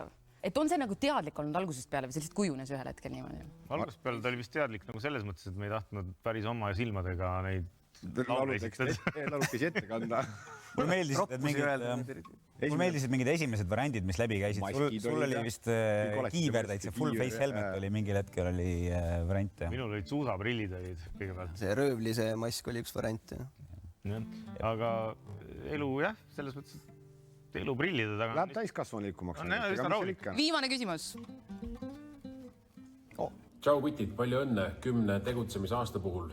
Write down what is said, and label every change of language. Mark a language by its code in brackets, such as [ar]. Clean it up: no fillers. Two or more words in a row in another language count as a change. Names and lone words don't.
[et] Et on see nagu teadlik olnud algusest peale või see lihtsalt kujunes ühel hetkel niimoodi? Algusest peale ta oli vist teadlik nagu selles mõttes, et me ei tahtnud päris oma silmadega neid laulukesi ette kanda. Mulle meeldisid mingid esimesed variandid, mis läbi käisid. Sul oli vist kiiver täitsa, [en] full face helmet [et] oli mingil hetkel oli variant. Minul olid suusaprillid olid kõigepealt. See röövlise mask oli üks variant. Aga elu jah, selles mõttes, et elu prillide taga. Läheb täiskasvanu liikumaks. Viimane küsimus. Tšau kutid, palju õnne 10 tegutsemisaasta puhul.